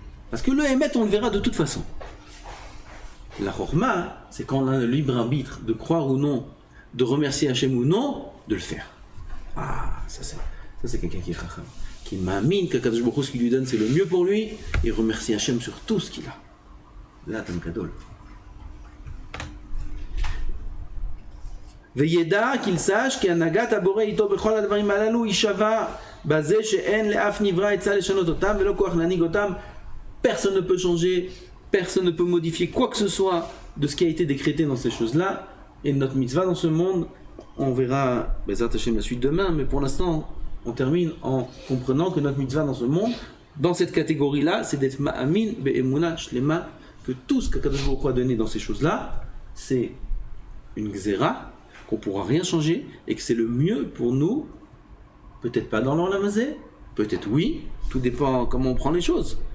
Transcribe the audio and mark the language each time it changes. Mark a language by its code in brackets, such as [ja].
[fr] Parce que le Hémet, on le verra de toute façon. La chorma, c'est quand on a le libre arbitre de croire ou non, de remercier Hachem ou non, de le faire. Ça c'est quelqu'un qui est chacham. Qui ma'amin, qu'Akadosh Baruch Hu, ce qu'il lui donne, c'est le mieux pour lui, et remercie Hachem sur tout ce qu'il a. Là, Tam Kadol. [he] וידע [fr] qu'il sache qu' [he] הנהגת הבורא איתו בכל הדברים הללו היא שווה בזה שאין לאף נברא עצה לשנות אותם ולא כוח להנהיג אותם. [fr] Personne ne peut changer, personne ne peut modifier quoi que ce soit de ce qui a été décrété dans ces choses-là. Et notre mitzvah dans ce monde, on verra Bezrat Hashem la suite demain, mais pour l'instant, on termine en comprenant que notre mitzvah dans ce monde, dans cette catégorie-là, c'est d'être [he] ma'amin be'emuna shlema, [fr] que tout ce qu'Akadosh Baruch Hu a donné dans ces choses-là, c'est une gzera, qu'on ne pourra rien changer, et que c'est le mieux pour nous, peut-être pas dans l'olam hazé, peut-être oui, tout dépend comment on prend les choses.